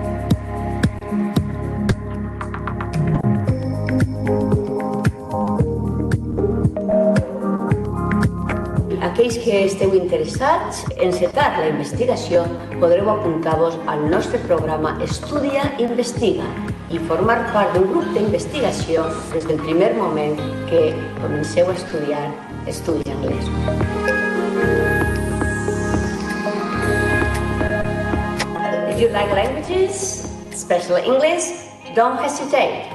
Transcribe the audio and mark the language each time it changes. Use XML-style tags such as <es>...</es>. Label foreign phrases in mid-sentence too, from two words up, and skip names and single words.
<ca>Aquells que esteu interessats en encetar la investigació podreu apuntar-vos al nostre programa Estudia Investiga i formar part d'un grup d'investigació des del primer moment que comenceu a estudiar estudis anglès.</ca> <en>If you like languages, especially English, don't hesitate.</en>